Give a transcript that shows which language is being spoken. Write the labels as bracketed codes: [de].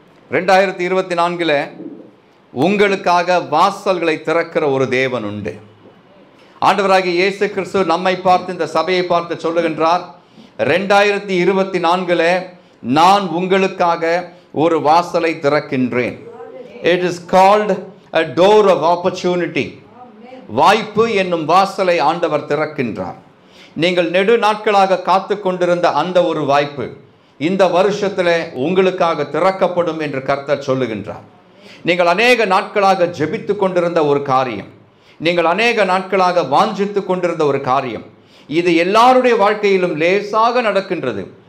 [ta] 2024 உங்களுக்காக வாசல்களை திறக்கிற ஒரு தேவன் உண்டு. ஆண்டவராகிய இயேசு கிறிஸ்து நம்மை பார்த்து, இந்த சபையை பார்த்து சொல்லுகின்றார், 2024 நான் உங்களுக்காக ஒரு வாசலை திறக்கின்றேன். [en] It is called a door of opportunity. [ta] வாய்ப்பு என்னும் வாசலை ஆண்டவர் திறக்கின்றார். நீங்கள் நெடு நாட்களாக காத்து கொண்டிருந்த அந்த ஒரு வாய்ப்பு இந்த வருஷத்தில் உங்களுக்காக திறக்கப்படும் என்று கர்த்தர் சொல்லுகின்றார். நீங்கள் அநேக நாட்களாக ஜெபித்து கொண்டிருந்த ஒரு காரியம், நீங்கள் அநேக நாட்களாக வாஞ்சித்து கொண்டிருந்த ஒரு காரியம், இது எல்லாருடைய வாழ்க்கையிலும் லேசாக நடக்கின்றது.